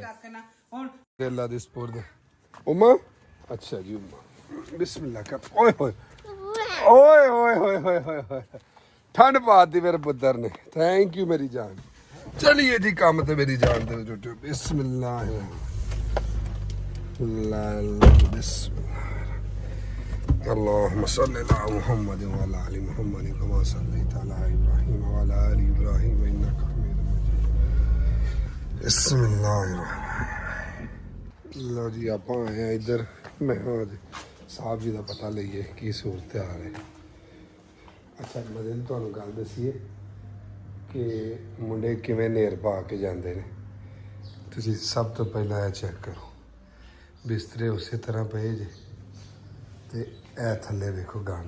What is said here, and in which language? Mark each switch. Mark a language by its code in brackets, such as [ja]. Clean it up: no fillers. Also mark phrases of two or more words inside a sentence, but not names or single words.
[pa] ਹੈ ਹੁਣ ਅੱਲਾ ਦੀ ਸਪੁਰਦ ਉਮਾ ਅੱਛਾ ਜੀ ਉਮਾ ਬਿਸਮਿਲ੍ਲਾ ਕਰ ਓਏ ਠੰਡ ਪਾਤੀ ਮੇਰੇ ਪੁੱਤਰ ਨੇ [en] thank you [pa] ਮੇਰੀ ਜਾਨ ਚਲਿਏ ਜੀ ਕੰਮ ਤੇ ਮੇਰੀ ਜਾਨ ਦੇ ਵਿੱਚ ਬਿਸਮਿਲ੍ਲਾ [ar] اللهم صل على محمد وعلى ال محمد كما صليت على ابراهيم وعلى ال ابراهيم انك حميد مجيد بسم الله الرحمن الرحيم [pa] ਲਓ ਜੀ ਆਪਾਂ ਆਏ ਆ ਇੱਧਰ ਮੈਂ ਸਾਹਿਬ ਜੀ ਦਾ ਪਤਾ ਲਈਏ ਕੀ ਸੂਰਤ ਹਾਲ ਹੈ ਅੱਛਾ ਮਦਨ ਤੁਹਾਨੂੰ ਗੱਲ ਦੱਸੀਏ ਕਿ ਮੁੰਡੇ ਕਿਵੇਂ ਨੇਰ ਪਾ ਕੇ ਜਾਂਦੇ ਨੇ ਤੁਸੀਂ ਸਭ ਤੋਂ ਪਹਿਲਾਂ ਇਹ ਚੈੱਕ ਕਰੋ ਬਿਸਤਰੇ ਉਸੇ ਤਰ੍ਹਾਂ ਪਏ ਜੇ ਤੇ ਇਹ ਥੱਲੇ ਵੇਖੋ ਗੰਦ